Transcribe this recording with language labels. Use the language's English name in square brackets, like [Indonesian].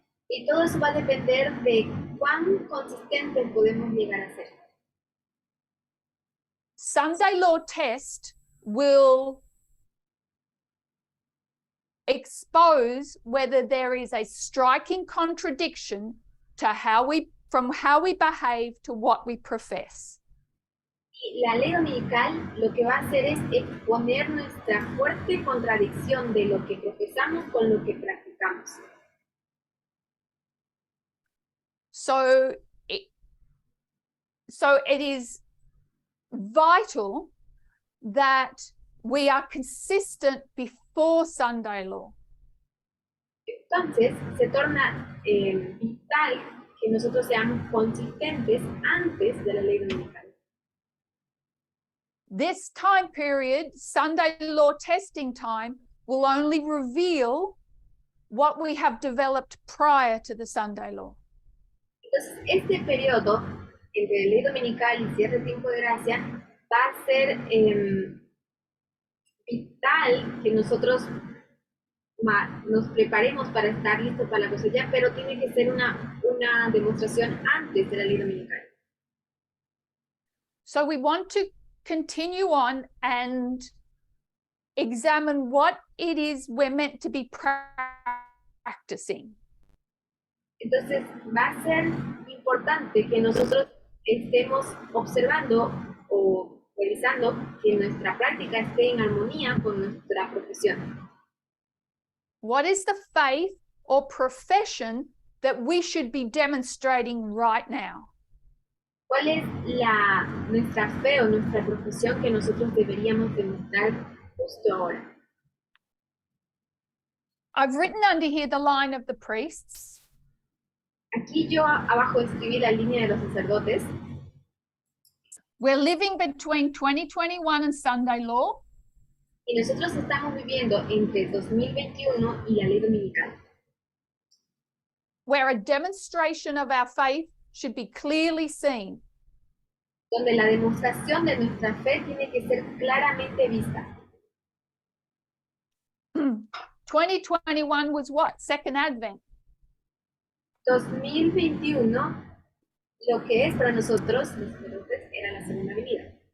[Spanish] Y todo eso va a depender de cuán consistentes podemos llegar a ser. [English] Sunday law test will expose whether there is a striking contradiction to from how we behave to what we profess. [Spanish] Y la ley dominical lo que va a hacer es exponer nuestra fuerte contradicción de lo que profesamos con lo que practicamos. [English] So it is vital that we are consistent before Sunday law. [Spanish] Entonces, se torna vital que nosotros seamos consistentes antes de la ley dominical. [English] This time period, Sunday law testing time, will only reveal what we have developed prior to the Sunday law. [Spanish] Entonces, este periodo entre ley dominical y cierre tiempo de gracia va a ser vital que nosotros nos preparemos para estar listos para la cosecha, pero tiene que ser una demostración antes de la ley dominical. [English] So we want to continue on and examine what it is we're meant to be practicing. [Spanish] Entonces va a ser importante que nosotros estemos observando o revisando que nuestra práctica esté en armonía con nuestra profesión. [English] What is the faith or profession that we should be demonstrating right now? [Spanish] ¿Cuál es nuestra fe o nuestra profesión que nosotros deberíamos demostrar justo ahora? [English] I've written under here the line of the priests. [Spanish] Aquí yo abajo escribí la línea de los sacerdotes. [English] We're living between 2021 and Sunday law. [Spanish] Y nosotros estamos viviendo entre 2021 y la ley dominical, [English] where a demonstration of our faith should be clearly seen. [Spanish] donde la demostración de nuestra fe tiene que ser claramente vista. [English] 2021 was what? Second Advent. [Spanish] 2021, lo que es para nosotros, los sacerdotes, era la segunda venida.